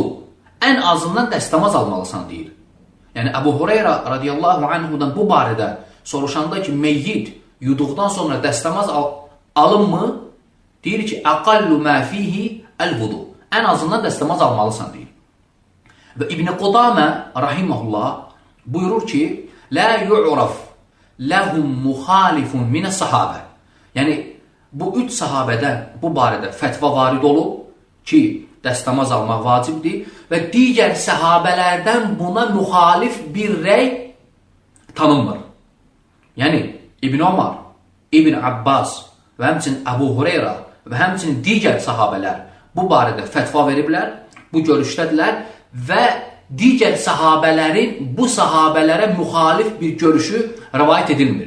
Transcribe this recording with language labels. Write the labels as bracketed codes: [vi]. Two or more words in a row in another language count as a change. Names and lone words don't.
[az] Ən azından dəstəmaz almalısan deyir. Yəni Əbu Hureyra radiyallahu anhudan bu barədə soruşanda ki, meyyit yuduqdan sonra dəstəmaz alınmı? Deyir ki, [ar] أقل ما فيه الوضوء. [az] Ən azından dəstəmaz almalısan deyir. Və İbn Qudamə rahiməhullah buyurur ki, [ar] لا يعرف لهم مخالف من الصحابة. [az] Yəni bu üç sahabədən bu barədə fətva varid olub ki, dəstəmaz almaq vacibdir və digər sahabələrdən buna müxalif bir rəy tanınmır. Yəni İbn Ömər, İbn Abbas və həmçinin Əbu Hureyra və həmçinin digər sahabələr bu barədə fətva veriblər, bu görüşdədirlər və digər sahabələrin bu sahabələrə müxalif bir görüşü rəvayət edilmir.